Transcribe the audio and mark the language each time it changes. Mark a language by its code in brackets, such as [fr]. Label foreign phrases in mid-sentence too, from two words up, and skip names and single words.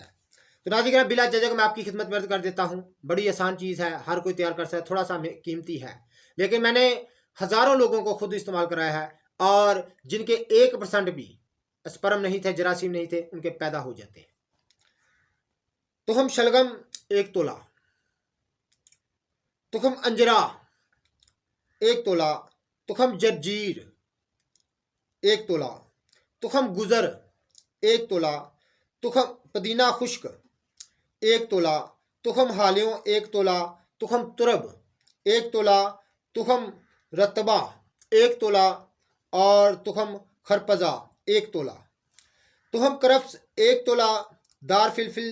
[ur] تو ناظرِ کرام، بلا جھجک میں آپ کی خدمت میں عرض کر دیتا ہوں، بڑی آسان چیز ہے، ہر کوئی تیار کر سکتا ہے، تھوڑا سا قیمتی ہے، لیکن میں نے ہزاروں لوگوں کو خود استعمال کرایا ہے اور جن کے 1% بھی سپرم نہیں تھے، جراثیم نہیں تھے، ان کے پیدا ہو جاتے ہیں. تخم شلغم 1 تولہ، تخم انجرہ 1 تولہ، تخم جرجیر 1 تولہ، تخم گزر 1 تولہ، تخم پودینہ خشک 1 تولہ، تخم حالیوں 1 تولہ، تخم ترب 1 تولہ، تخم رطبہ 1 تولہ اور تخم خرپزہ 1 تولہ، تخم کرفس 1 تولہ، دار فلفل